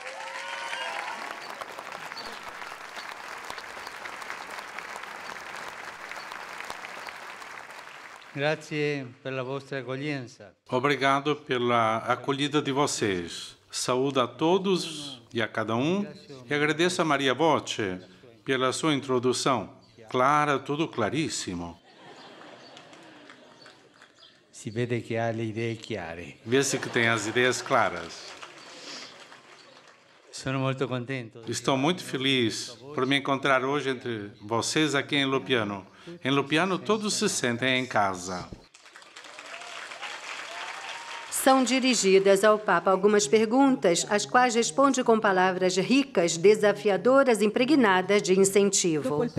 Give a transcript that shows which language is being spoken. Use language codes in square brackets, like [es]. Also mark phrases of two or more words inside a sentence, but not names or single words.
[pt] Obrigado pela acolhida de vocês. Saúdo a todos e a cada um e agradeço a Maria Voce pela sua introdução. Clara, tudo claríssimo. [it] Si vede che ha le idee chiare. [pt] Vê-se que tem as ideias claras. [it] Sono molto contento. [pt] Estou muito feliz por me encontrar hoje entre vocês aqui em Lupiano. Em Lupiano, todos se sentem em casa. São dirigidas ao Papa algumas perguntas, as quais responde com palavras ricas, desafiadoras, impregnadas de incentivo.